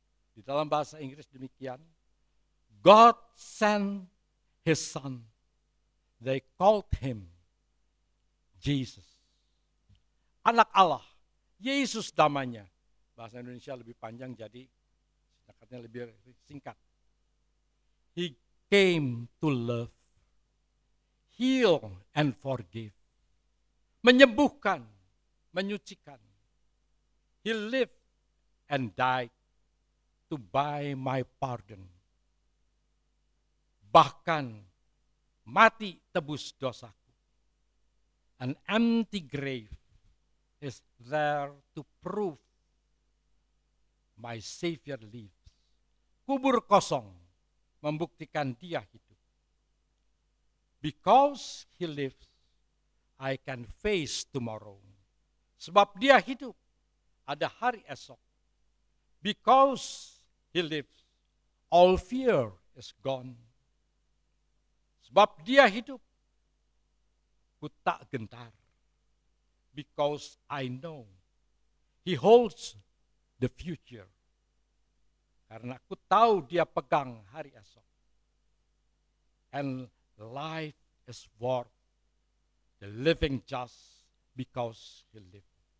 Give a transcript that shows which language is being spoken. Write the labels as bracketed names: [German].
[Indonesian] Di dalam bahasa Inggris demikian, [English] God sent His Son, they called Him Jesus. [Indonesian] Anak Allah, Yesus namanya. Bahasa Indonesia lebih panjang jadi singkatnya lebih singkat. [English] He came to love, heal and forgive. [Indonesian] Menyembuhkan, menyucikan. [English] He lived and died to buy my pardon. [Indonesian] Bahkan mati tebus dosaku. [English] An empty grave is there to prove my Savior lives. [Indonesian] Kubur kosong membuktikan dia hidup. [English] Because he lives, I can face tomorrow. [Indonesian] Sebab dia hidup, ada hari esok. [English] Because he lives, all fear is gone. [Indonesian] Sebab dia hidup, ku tak gentar. [English] Because I know He holds the future. [Indonesian] Karena aku tahu dia pegang hari esok. [English] And life is worth the living just because He lives.